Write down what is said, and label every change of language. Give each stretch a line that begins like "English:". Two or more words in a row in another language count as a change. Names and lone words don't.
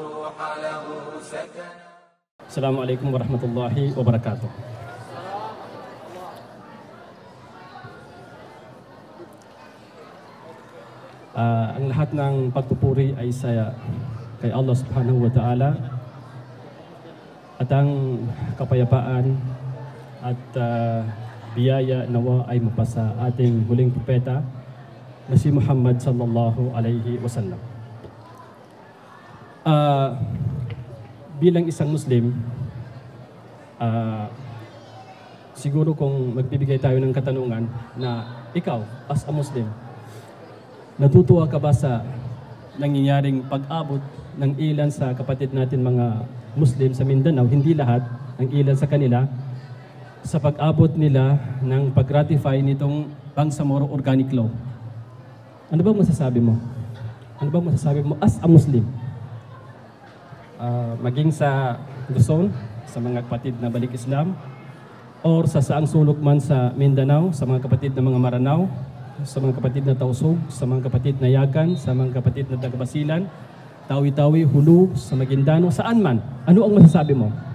Arabic: السلام عليكم ورحمة الله وبركاته.
Filipino: Ang lahat ng pagpupuri ay sa kay Allah
Arabic: سبحانه وتعالى,
Filipino: at ang kapayapaan at biyaya nawa ay mapasa ating huling propeta na si Muhammad
Arabic: صلى الله عليه وسلم.
Filipino: Bilang isang Muslim, siguro kung magbibigay tayo ng katanungan na ikaw
English: as a Muslim,
Filipino: natutuwa ka ba sa nangyayaring pag-abot ng ilan sa kapatid natin mga Muslim sa Mindanao, hindi lahat, ang ilan sa kanila, sa pag-abot nila ng pag-ratify nitong Bangsamoro Organic Law? Ano ba masasabi mo? Ano ba masasabi mo
English: as a Muslim?
Filipino: Maging sa Luzon, sa mga kapatid na balik Islam, or sa saang sulok man sa Mindanao, sa mga kapatid na mga Maranao, sa mga kapatid na Tausug, sa mga kapatid na Yagan, sa mga kapatid na Tagabasilan, Tawi-Tawi, Hulu, sa Maguindano, saan man, ano ang masasabi mo?